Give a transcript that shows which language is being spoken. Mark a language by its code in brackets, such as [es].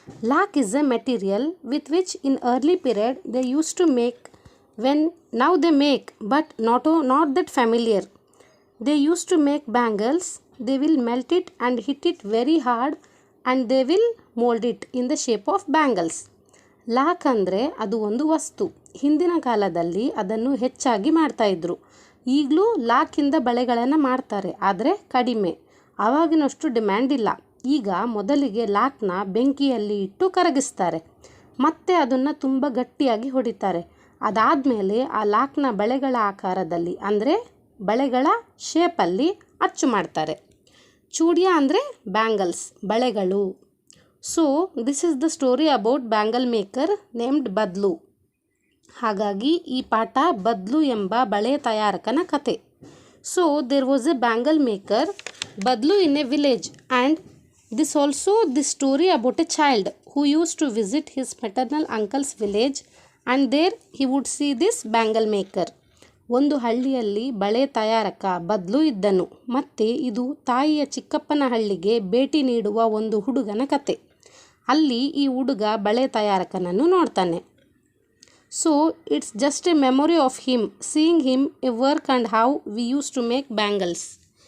[en] Lakh is a material with which in early period they used to make, when now they make, but not that familiar. They used to make bangles. They will melt it and hit it very hard and they will mold it in the shape of bangles. [kn] Lock ಅಂದರೆ ಅದು ಒಂದು ವಸ್ತು. ಹಿಂದಿನ ಕಾಲದಲ್ಲಿ ಅದನ್ನು ಹೆಚ್ಚಾಗಿ ಮಾಡ್ತಾಯಿದ್ರು. ಈಗಲೂ ಲಾಕಿಂದ ಬಳೆಗಳನ್ನು ಮಾಡ್ತಾರೆ, ಆದರೆ ಕಡಿಮೆ. ಆವಾಗಿನಷ್ಟು ಡಿಮ್ಯಾಂಡ್ ಇಲ್ಲ. ಈಗ ಮೊದಲಿಗೆ ಲಾಕ್ನ ಬೆಂಕಿಯಲ್ಲಿ ಇಟ್ಟು ಕರಗಿಸ್ತಾರೆ, ಮತ್ತೆ ಅದನ್ನು ತುಂಬ ಗಟ್ಟಿಯಾಗಿ ಹೊಡಿತಾರೆ. ಅದಾದಮೇಲೆ ಆ ಲಾಕ್ನ ಬಳೆಗಳ ಆಕಾರದಲ್ಲಿ ಅಂದರೆ ಬಳೆಗಳ ಶೇಪಲ್ಲಿ ಅಚ್ಚು ಮಾಡ್ತಾರೆ. ಚೂಡಿಯಾ ಅಂದರೆ ಬ್ಯಾಂಗಲ್ಸ್, ಬಳೆಗಳು. [en] So this is the story about bangle maker named Badlu. [kn] ಹಾಗಾಗಿ ಈ ಪಾಠ ಬದ್ಲು ಎಂಬ ಬಳೆ ತಯಾರಕನ ಕತೆ. [en] So there was a bangle maker Badlu in a village and this also the story about a child who used to visit his maternal uncle's village and there he would see this bangle maker. [kn] ಒಂದು ಹಳ್ಳಿಯಲ್ಲಿ ಬಳೆ ತಯಾರಕ ಬದ್ಲು ಇದ್ದನು. ಮತ್ತು ಇದು ತಾಯಿಯ ಚಿಕ್ಕಪ್ಪನ ಹಳ್ಳಿಗೆ ಭೇಟಿ ನೀಡುವ ಒಂದು ಹುಡುಗನ ಕತೆ. ಅಲ್ಲಿ ಈ ಹುಡುಗ ಬಳೆ ತಯಾರಕನನ್ನು ನೋಡ್ತಾನೆ. [en] So it's just a memory of him seeing him a work and how we use to make bangles.